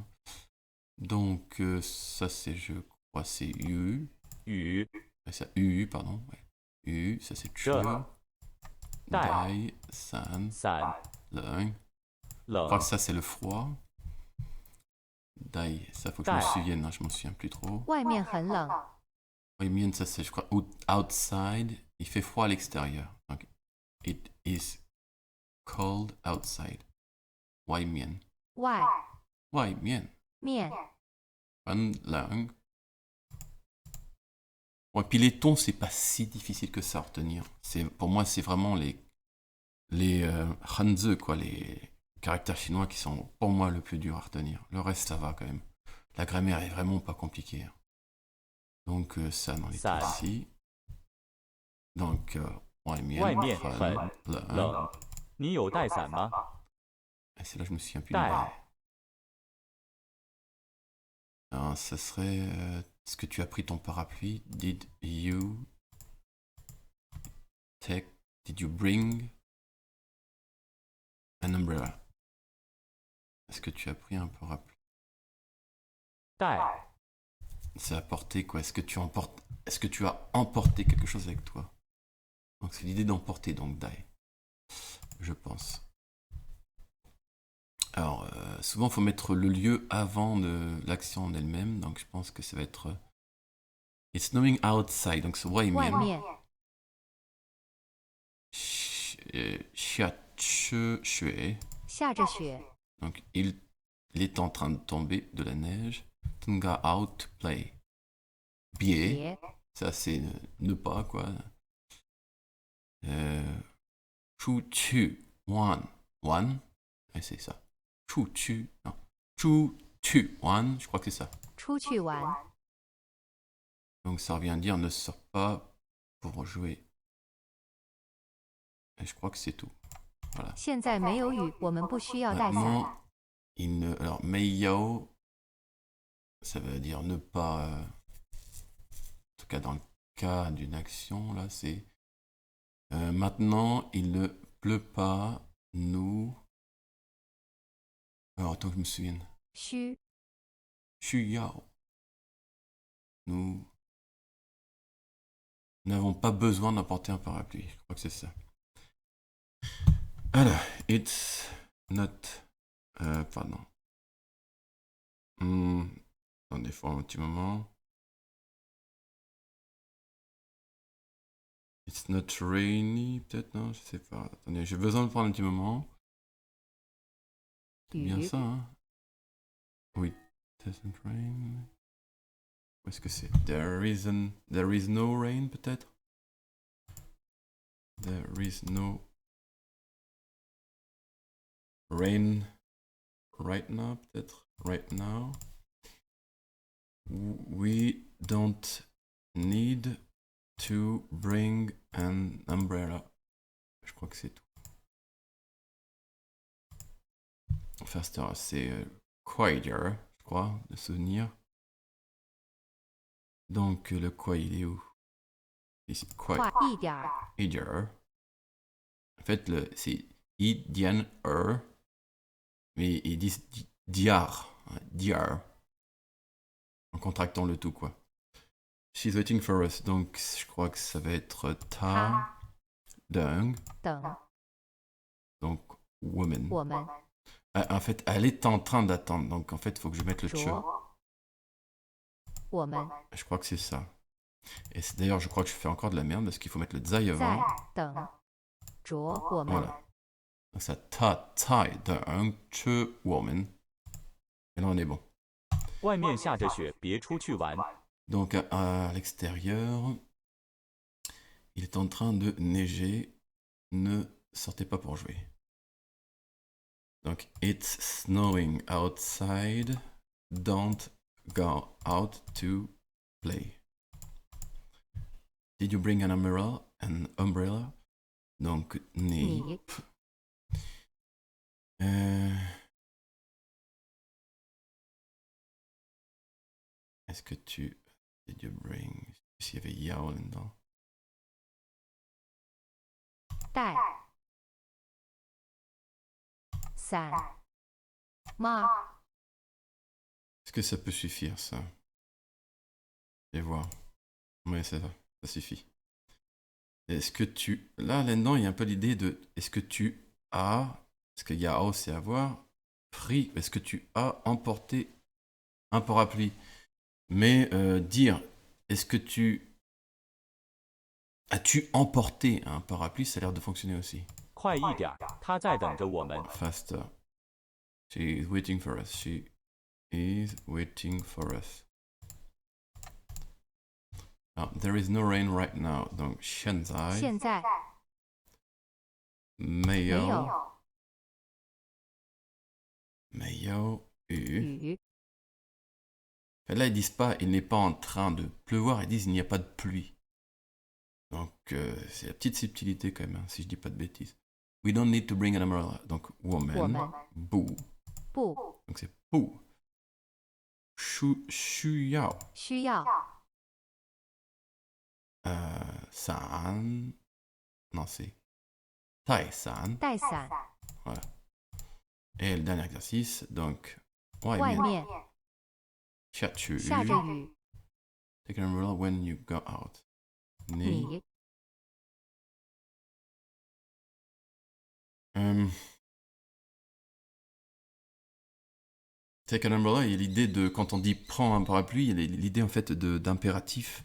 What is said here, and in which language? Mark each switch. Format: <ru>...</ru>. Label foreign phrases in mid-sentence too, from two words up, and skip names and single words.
<fr>Donc ça c'est, je crois, c'est U. Ça, U, pardon. Ouais. U, ça c'est Chu.</fr> <zh>带，伞，冷.</zh> <fr>Je crois que ça c'est le froid. Dai, ça faut que je me souvienne, hein, je m'en souviens plus trop.</fr> <zh>外面很冷。</zh> <fr>Oui, mien, ça c'est, je crois, outside. Il fait froid à l'extérieur. Donc,</fr> <en>it is cold outside.</en> <zh>外面. 外外面. 面很冷.</zh> <fr>Bon, et puis les tons, c'est pas si difficile que ça à retenir. Pour moi, c'est vraiment les hanzi, quoi, les caractères chinois qui sont pour moi le plus dur à retenir. Le reste, ça va quand même. La grammaire est vraiment pas compliquée. Donc ça, on est ici. Donc,</fr> <zh>外面，很冷.</zh> <fr>Et c'est là que je me souviens plus du dai. Alors, ça serait... est-ce que tu as pris ton parapluie?</fr> <en>Did you bring an umbrella?</en> <fr>Est-ce que tu as pris un parapluie? C'est apporter quoi? Est-ce que tu as emporté quelque chose avec toi? Donc c'est l'idée d'emporter, donc dai. Je pense. Alors, souvent, il faut mettre le lieu avant de l'action en elle-même. Donc, je pense que ça va être...</fr> <en>It's snowing outside.</en> <fr>Donc, c'est wai</fr> <zh>外 mian. 面下着雪. 下着雪。</zh> <fr>Donc, il est en train de tomber de la neige.</fr> <en>Tunga out to play.</en> <zh>Bie. 别</zh> <fr>Ça, c'est ne pas, quoi.</fr> <zh>出去玩.</zh> <fr>Wan. Et c'est ça.</fr> <zh>出去.</zh> <fr>Non.</fr> <zh>出去玩.</zh> <fr>Je crois que c'est ça.</fr> <zh>出去玩。</zh> <fr>Donc ça revient à dire ne sors pas pour jouer. Et je crois que c'est tout. Voilà.</fr> <zh>现在没有雨，我们不需要带伞。</zh> <fr>Maintenant, alors meiyao, ça veut dire ne pas. En tout cas dans le cas d'une action, là c'est. Maintenant, il ne pleut pas. Nous. Alors attends que je me souvienne.</fr> <zh>需 Shuyao.</zh> <fr>Nous n'avons pas besoin d'emporter un parapluie. Je crois que c'est ça. Alors,</fr> <en>it's not...</en> <fr>pardon. Attendez, faut un petit moment.</fr> <en>It's not rainy,</en> <fr>peut-être, non? Je sais pas. Attendez, j'ai besoin de prendre un petit moment. C'est bien</fr> <zh>雨</zh> <fr>ça, hein? Oui.</fr> <en>Doesn't rain.</en> <fr>Où est-ce que c'est?</fr> <en>There is no rain,</en> <fr>peut-être?</fr> <en>There is no rain right now,</en> <fr>peut-être?</fr> <en>Right now. We don't need to bring an umbrella.</en> <fr>Je crois que c'est tout. Enfin, c'est quieter, je crois, de souvenir. Donc, le quoi, il est où? Ici,</fr> <zh>快</zh> <fr>quoi?</fr> <zh>一点儿。 Idier.</zh> <fr>En fait, c'est idian mais ils disent diar.</fr> <zh>Diar.</zh> <fr>En contractant le tout, quoi.</fr> <en>She's waiting for us.</en> <fr>Donc, je crois que ça va être</fr> <zh>他，等. 等</zh> <fr>Donc,</fr> <zh>woman. 我们</zh> <fr>En fait, elle est en train d'attendre. Donc, en fait, il faut que je mette le che.</fr> <zh>着。我们</zh> <fr>Je crois que c'est ça. Et d'ailleurs, je crois que je fais encore de la merde parce qu'il faut mettre le zai</fr> <zh>在</zh> <fr>avant.</fr> <zh>等着我们</zh> <fr>Voilà. Donc, ça</fr> <zh>他，在，等，着，我们.</zh> <fr>Et là, on est bon.</fr> <zh>外面下着雪，别出去玩。</zh> <fr>Donc, à l'extérieur, il est en train de neiger. Ne sortez pas pour jouer. Donc,</fr> <en>it's snowing outside. Don't go out to play. Did you bring an umbrella?</en> <fr>Donc,</fr> <zh>Ni.</zh> <fr>Est-ce que tu...</fr> <en>Did you bring...</en> <fr>S'il y avait Yao là-dedans.</fr> <zh>带伞帽</zh> <fr>Est-ce que ça peut suffire, ça? Je vais voir. Oui, ça va. Ça suffit. Est-ce que tu... Là-dedans, il y a un peu l'idée de... Est-ce que tu as... Parce qu'il y a Yao, c'est avoir. Pris. Est-ce que tu as emporté un parapluie? Mais dire... Est-ce que tu... As-tu emporté un parapluie? Ça a l'air de fonctionner aussi.</fr> <zh>快一点，他在等着我们。</zh> <en>Faster. She is waiting for us. She is waiting for us. Ah, there is no rain right now.</en> <fr>Donc,</fr> <zh>现在现在没有没有雨。雨</zh> <fr>Là, ils disent pas il n'est pas en train de pleuvoir, ils disent il n'y a pas de pluie. Donc, c'est la petite subtilité quand même, hein, si je dis pas de bêtises.</fr> <en>We don't need to bring an umbrella.</en> <fr>Donc, woman,</fr> <zh>Woman. bu. 不</zh> <fr>Donc, c'est bu.</fr> <zh>需要. 需要 San.</zh> <fr>Non, c'est</fr> <zh>带伞. 带伞</zh> <fr>Voilà. Et le dernier exercice, donc,</fr> <zh>外外面面下雨。下着雨</zh> <en>Take an umbrella when you go out.</en> <zh>你你</zh> <en>Take an umbrella,</en> <fr>il y a l'idée de, quand on dit prends un parapluie, il y a l'idée en fait d'impératif.</fr>